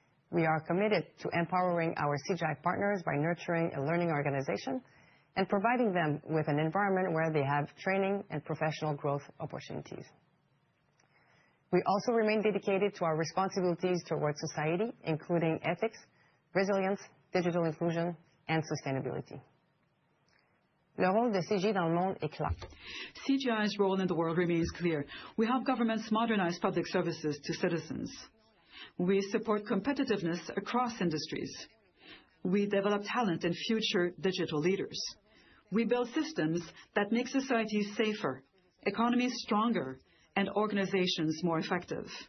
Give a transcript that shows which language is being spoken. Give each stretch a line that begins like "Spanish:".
English: We are committed to empowering our CGI partners by nurturing a learning organization and providing them with an environment where they have training and professional growth opportunities. We also remain dedicated to our responsibilities towards society, including ethics, resilience, digital inclusion, and sustainability.
French: Le rôle de CGI dans le monde est clair.
English: CGI's role in the world remains clear. We help governments modernize public services to citizens. We support competitiveness across industries. We develop talent and future digital leaders. We build systems that make societies safer, economies stronger, and organizations more effective.